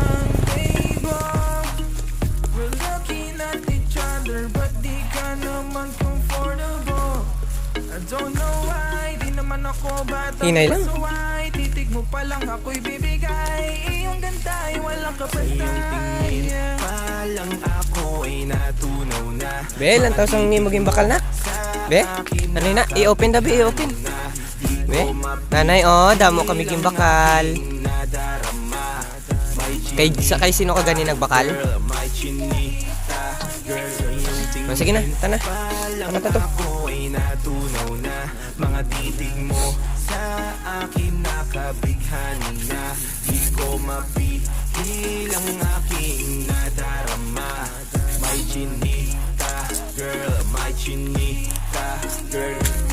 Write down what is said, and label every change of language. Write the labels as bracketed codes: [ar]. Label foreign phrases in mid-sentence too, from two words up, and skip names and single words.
[hil] Hinay lang. [tl] Titig mo pa lang ako'y bibigay. Iyong ganda ay walang kapantay. Palang ako ay natunaw na. [hil] Be, lantaw sang ni maging bakal na. Be, ano na? I-open na, be, i-open. Be, nanay, oh, damo kami ging bakal. Kay sino ka gani nagbakal? Oh, sige na, tana. Tama to. [tl] Ako ay natunaw na. Mga titig mo sa akin nakabighani na. Di ko mapihil ang aking nadarama. May chinita, girl, may chinita, girl.